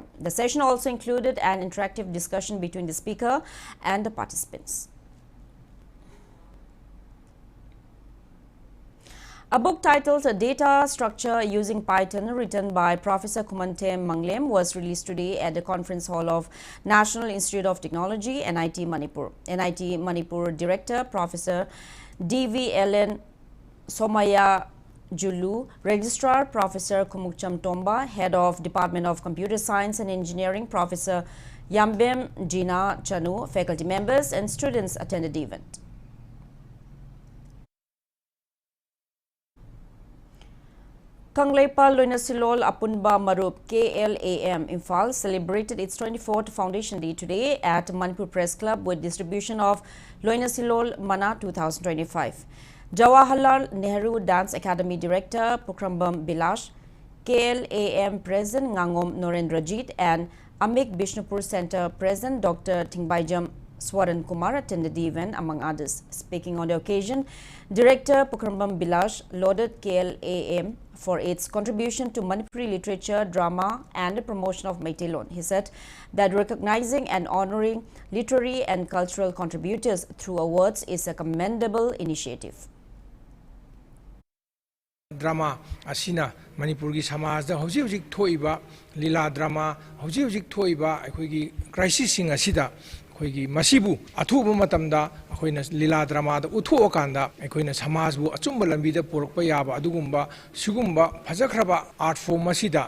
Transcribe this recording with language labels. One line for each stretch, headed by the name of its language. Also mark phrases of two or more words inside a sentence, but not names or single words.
English: The session also included an interactive discussion between the speaker and the participants. A book titled Data Structure Using Python, written by Professor Kumante Manglem, was released today at the conference hall of National Institute of Technology, NIT Manipur. NIT Manipur Director Professor DVLN Somaya Julu, Registrar Professor Kumukcham Tomba, Head of Department of Computer Science and Engineering Professor Yambem Jina Chanu, faculty members and students attended the event. Kangleipa Loinasilol Apunba Marup KLAM Imphal celebrated its 24th Foundation Day today at Manipur Press Club with distribution of Loinasilol Mana 2025. Jawaharlal Nehru Dance Academy Director Pukrambam Bilash, KLAM President Ngangom Norendrajit and Amik Bishnupur Center President Dr. Thingbaijam Swaran Kumar attended the event, among others. Speaking on the occasion, Director Pukrambam Bilash lauded KLAM for its contribution to Manipuri literature, drama, and the promotion of Meiteilon. He said that recognizing and honoring literary and cultural contributors through awards is a commendable initiative.
Manipuri: Drama asina Manipur gi samaj da hoji hoji thoiba lila drama hoji hoji thoiba akhoi gi crisis sing asida akhoi gi masibu athuba matamda akhoi lila drama da utho kanda akhoi na samaj bu achumba lambi da porokpa yaba adugumba sugumba phajakraba
English: art form
Manipuri: asida